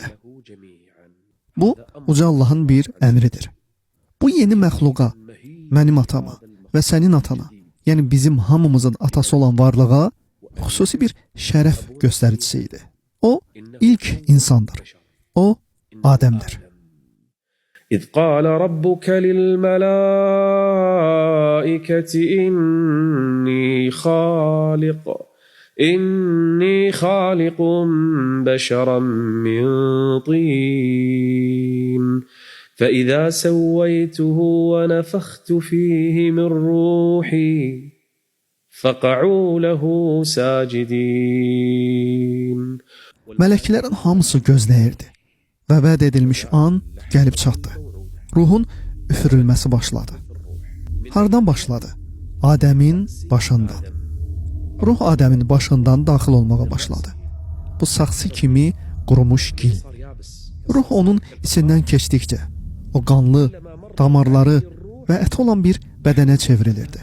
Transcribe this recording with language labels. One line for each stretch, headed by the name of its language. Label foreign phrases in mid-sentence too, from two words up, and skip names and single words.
Azerbaijani: Bu, uca Allahın bir əmridir. Bu yeni məxluqa, mənim atama və sənin atana, yəni bizim hamımızın atası olan varlığa xüsusi bir şərəf göstəricisi idi. O, ilk insandır. O, Adəmdir.
Arabic: إذ قال ربك للملائكة إني خالق بشرا من طين فإذا سويته ونفخت فيه من روحي فقعوا له ساجدين.
Azerbaijani: Mələklərin hamısı gözləyirdi və vəd edilmiş an gəlib çatdı. Ruhun üfürülməsi başladı. Hardan başladı? Adəmin başından. Ruh Adəmin başından daxil olmağa başladı. Bu saxsı kimi qurumuş gil. Ruh onun içindən keçdikcə o qanlı, damarları və əti olan bir bədənə çevrilirdi.